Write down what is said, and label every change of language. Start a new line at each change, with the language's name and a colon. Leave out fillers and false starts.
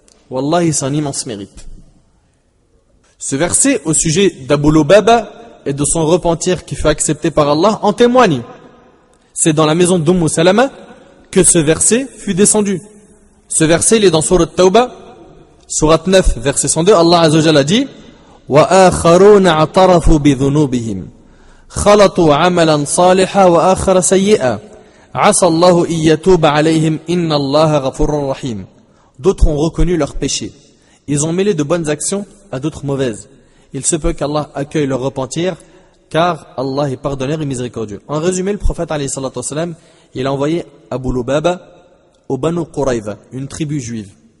French: Wallahi, c'est un immense mérite. Ce verset au sujet d'Abu Lubaba et de son repentir qui fut accepté par Allah en témoigne. C'est dans la maison Salama que ce verset fut descendu. Ce verset, il est dans Surat Tawbah, Surat 9, verset 102.
Arabic: Allah Azza wa Jalla
French: dit
Arabic: وَآخَرُونَ اعْتَرَفُوا بِذُنُوبِهِمْ خَلَطُوا عَمَلًا صَالِحًا وَآخَرَ سَيِّئًا عَسَى اللَّهُ إِن يَتُوبَ عَلَيْهِمْ إِنَّ اللَّهَ غَفُورٌ رَحِيمٌ.
French: D'autres ont reconnu leurs péchés. Ils ont mêlé de bonnes actions à d'autres mauvaises. Il se peut qu'Allah accueille leur repentir, car Allah est pardonneur et miséricordieux. En résumé, le prophète alayhi salatu wassalam, il a envoyé Abu Lubaba au Banu Qurayza, une tribu juive.